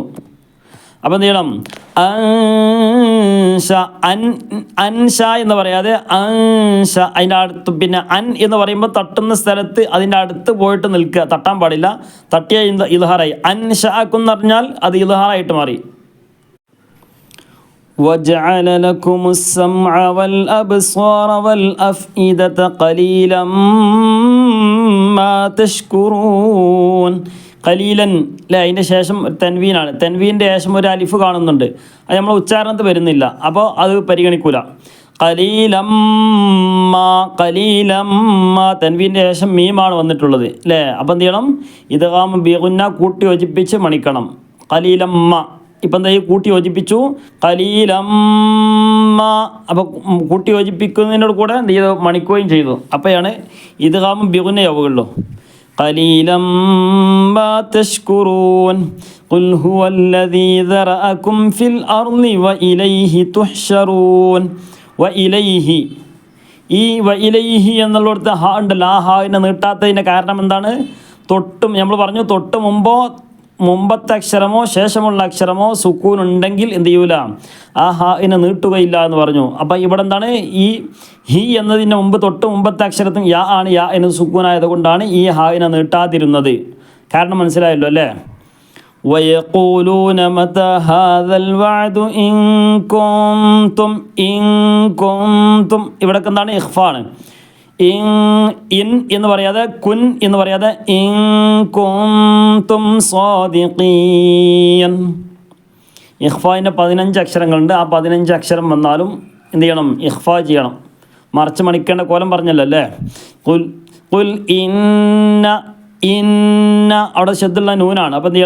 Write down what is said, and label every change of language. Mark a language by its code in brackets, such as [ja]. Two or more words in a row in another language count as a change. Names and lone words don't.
[ml] അപ്പം എന്ത് ചെയ്യണം? അൻഷ എന്ന് പറയാതെ അൻഷ, അതിൻ്റെ അടുത്ത് പിന്നെ എന്ന് പറയുമ്പോൾ തട്ടുന്ന സ്ഥലത്ത് അതിൻ്റെ അടുത്ത് പോയിട്ട് നിൽക്കുക, തട്ടാൻ പാടില്ല. തട്ടിയ ഇൽഹാറായി. അൻഷഅക്കും എന്ന് പറഞ്ഞാൽ അത് ഇൽഹാറായിട്ട് മാറി. [ar] وَجَعَلَ لَكُمُ السَّمْعَ وَالْأَبْصَارَ وَالْأَفْئِدَةَ قَلِيلًا مَا تَشْكُرُونَ. [ml] ഖലീലൻ അല്ലേ, അതിൻ്റെ ശേഷം തൻവീനാണ്. തൻവീൻ്റെ ശേഷം ഒരു അലിഫ് കാണുന്നുണ്ട്, അത് നമ്മൾ ഉച്ചാരണത്തിൽ വരുന്നില്ല, അപ്പോൾ അത് പരിഗണിക്കൂല. ഖലീലമ്മ തൻവീൻ്റെ ശേഷം മീമാണ് വന്നിട്ടുള്ളത് അല്ലേ. അപ്പം എന്ത് ചെയ്യണം? [ar] إدغام بغنة [ml] കൂട്ടി യോജിപ്പിച്ച് മണിക്കണം. ഖലീലമ്മ ഇപ്പം എന്താ കൂട്ടി യോജിപ്പിച്ചു, ഖലീലമ്മ. അപ്പോൾ കൂട്ടി യോജിപ്പിക്കുന്നതിനോട് കൂടെ എന്ത് ചെയ്തു? മണിക്കുകയും ചെയ്തു. അപ്പോഴാണ് [ar] إدغام بغنة [ml] യാവുകയുള്ളൂ. [ar] قليلا ما تشكرون قل هو الذي ذرأكم في الأرض وإليه تحشرون. [ml] وإليه ഈ വഇലൈഹി എന്നുള്ളിടത്ത് ഹാ ഉണ്ടല്ലോ, ആ ഹാവിനെ നീട്ടാത്തതിൻ്റെ കാരണം എന്താണ്? നമ്മൾ പറഞ്ഞു തൊട്ട് മുമ്പത്തെ അക്ഷരമോ ശേഷമുള്ള അക്ഷരമോ സുക്കൂൻ ഉണ്ടെങ്കിൽ എന്ത് ചെയ്യൂല? ആ ഹാവിനെ നീട്ടുകയില്ല എന്ന് പറഞ്ഞു. അപ്പം ഇവിടെ എന്താണ്? ഈ ഹി എന്നതിൻ്റെ തൊട്ട് മുമ്പത്തെ അക്ഷരത്തും യാ ആണ്. യാ എന്ന് സുക്കൂനായത് കൊണ്ടാണ് ഈ ഹാവിനെ നീട്ടാതിരുന്നത്. കാരണം മനസ്സിലായല്ലോ അല്ലേ? [ar] وَيَقُولُونَ مَتَى هَذَا الْوَعْدُ إِن كُنتُمْ [ml] ഇവിടൊക്കെ എന്താണ്? ഇഖ്ഫാണ്. ഇൻ എന്ന് പറയാതെ, കുൻ എന്ന് പറയാതെ, [ar] إن كنتم صادقين. [ml] ഇഖ്ഫായിൻ്റെ 15 അക്ഷരങ്ങളുണ്ട്. ആ 15 അക്ഷരം വന്നാലും എന്ത് ചെയ്യണം? ഇഖ്ഫാ ചെയ്യണം. മറിച്ച് മണിക്കേണ്ട കോലം പറഞ്ഞല്ലോ അല്ലേ. [ar] قل إن [ml] അവിടെ ശബ്ദമുള്ള നൂനാണ്, അപ്പോൾ എന്ത് ചെയ്യണം?